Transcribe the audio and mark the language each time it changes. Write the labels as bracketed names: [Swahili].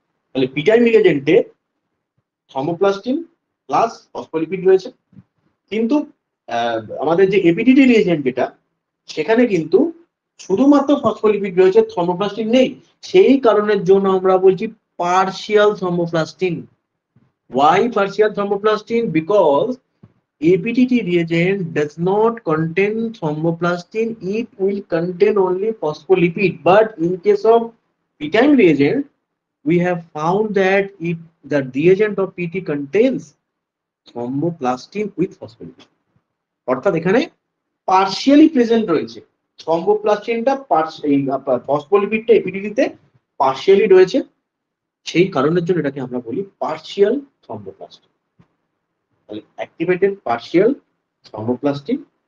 [Bangla] তাহলে পিটাইন রিএজেন্টে thromboplastin plus phospholipid রয়েছে, কিন্তু আমাদের যে এপিডিটি রিএজেন্ট যেটা, সেখানে কিন্তু শুধুমাত্র ফসফোলিপিড রয়েছে, থ্রম্বোপ্লাস্টিন নেই। সেই কারণের জন্য আমরা বলছি partial thromboplastin. [English] Why partial thromboplastin? Because APTT reagent does not contain thromboplastin, it will contain only phospholipid. But in case of p-time reagent, we have found that the reagent of PT contains thromboplastin with phospholipid. [Bangla] অর্থাৎ এখানে partially present রয়েছে থ্রম্বোপ্লাস্টিনটা, এই ফসফোলিপিডটা এপিডিটিতে partially রয়েছে, সেই কারণের জন্য এটাকে আমরা বলি পার্শিয়াল থ্রম্বোপ্লাস্টিন। তাহলে অ্যাক্টিভেটেড পার্শিয়াল থ্রম্বোপ্লাস্টিন।